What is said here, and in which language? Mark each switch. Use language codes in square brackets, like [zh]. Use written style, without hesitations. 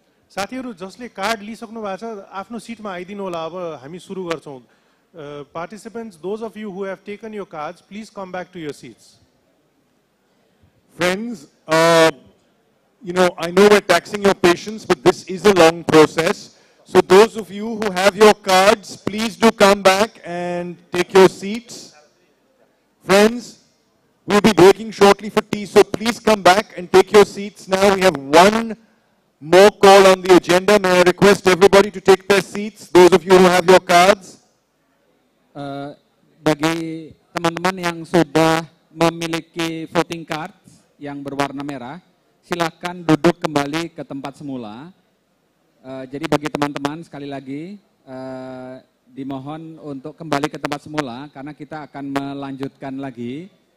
[ne] साथीहरू जसले कार्ड लिइसक्नु भएको छ आफ्नो सिटमा आइदिनु होला। अब हामी सुरु गर्छौं। [en] Participants, those of you who have taken your cards, please come back to your seats. Friends, you know, I know we're taxing your patience, but this is a long process. So those of you who have your cards, please do come back and take your seats. Friends, we'll be breaking shortly for tea, so please come back and take your seats now. We have one more call on the agenda. May I request everybody to take their seats, those of you who have your cards. [id] Bagi teman-teman yang sudah memiliki voting card yang berwarna merah, silakan duduk kembali ke tempat semula. Jadi bagi teman-teman sekali lagi dimohon untuk kembali ke tempat semula karena kita akan melanjutkan lagi